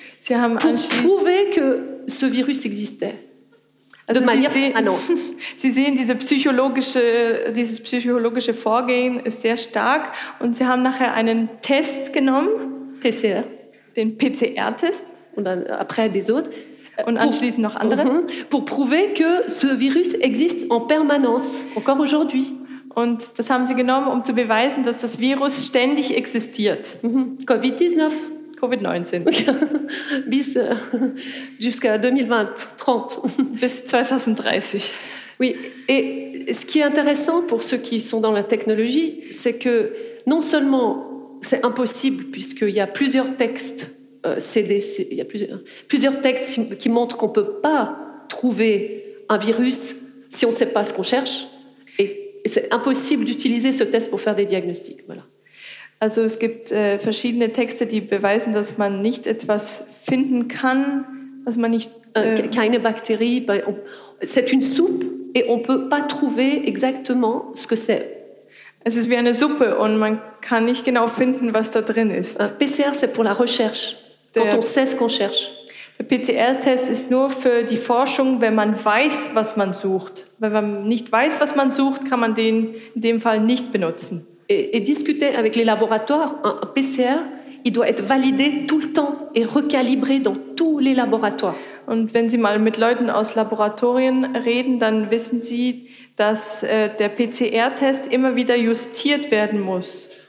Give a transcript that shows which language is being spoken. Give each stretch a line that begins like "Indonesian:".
German: Sie haben
French: prouvé que ce virus existait.
German: Also Sie sehen, dieses psychologische Vorgehen ist sehr stark und sie haben nachher einen Test genommen.
French: PCR.
German: Den PCR-Test. Und dann
French: après des autres.
German: Und anschließend noch andere. Mm-hmm.
French: Pour prouver que ce virus existe en permanence, encore aujourd'hui.
German: Und das haben sie genommen, um zu beweisen, dass das Virus ständig existiert. Mm-hmm. Covid-19. Covid-19. Bis
French: jusqu'à 2030.
German: Bis 2030.
French: Oui, et ce qui est intéressant pour ceux qui sont dans la technologie, c'est que non seulement c'est impossible, puisqu'il y a plusieurs textes, CDC, il y a plusieurs textes qui montrent qu'on ne peut pas trouver un virus si on ne sait pas ce qu'on cherche, et c'est impossible d'utiliser ce test pour faire des diagnostics. Voilà.
German: Also es gibt verschiedene Texte, die beweisen, dass man nicht etwas finden kann, dass man nicht... Keine Bakterie,
French: c'est une soupe et on ne peut pas trouver exactement ce que c'est.
German: Es ist wie eine Suppe und man kann nicht genau finden, was da drin ist.
French: PCR, c'est pour la recherche, quand on sait ce qu'on cherche.
German: Der PCR-Test ist nur für die Forschung, wenn man weiß, was man sucht. Wenn man nicht weiß, was man sucht, kann man den in dem Fall nicht benutzen.
French: Et discuter avec les laboratoires, un PCR, il doit être validé tout le temps et recalibré dans tous les laboratoires.
German: Und wenn Sie mal mit Leuten aus Laboratorien reden, dann wissen Sie, dass der PCR-Test immer wieder justiert werden muss.